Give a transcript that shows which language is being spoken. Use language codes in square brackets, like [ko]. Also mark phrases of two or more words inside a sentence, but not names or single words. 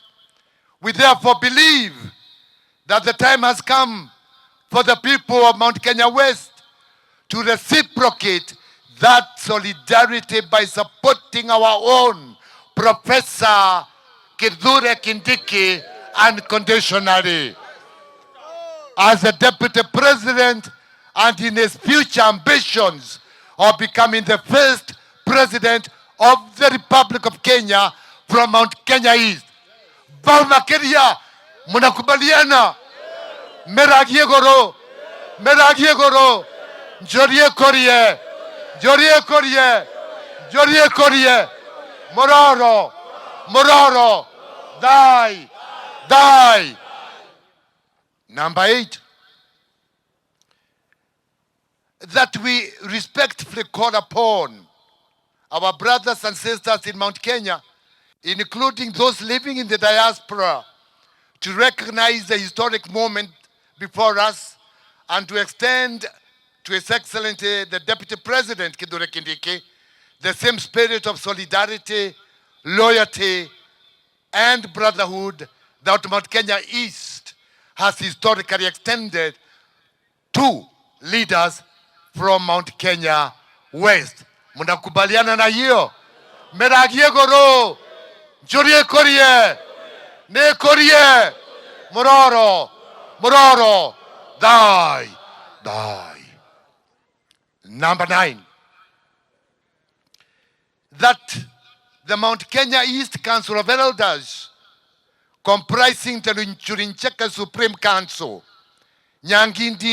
[en] We therefore believe that the time has come for the people of Mount Kenya West to reciprocate that solidarity by supporting our own Professor Kindiki unconditionally as a deputy president and in his future ambitions of becoming the first president of the Republic of Kenya from Mount Kenya East. [sw] Baumakeria, munakubaliana? [mer] Meragie goro, meragie goro, jorie korie, jorie korie, jorie korie, mororo, mororo, die, die. [en] Number 8, that we respectfully call upon our brothers and sisters in Mount Kenya, including those living in the diaspora, to recognize the historic moment before us and to extend to His Excellency the Deputy President Kindiki the same spirit of solidarity, loyalty, and brotherhood that Mount Kenya East has historically extended to leaders from Mount Kenya West. [sw] Mnakubaliana na hiyo? [mer] Meragie goro, jorie korie, ne korie, mororo, mororo, die, die. [en] Number 9, that the Mount Kenya East Council of Elders, comprising the Churincheka Supreme Council, Nyangindi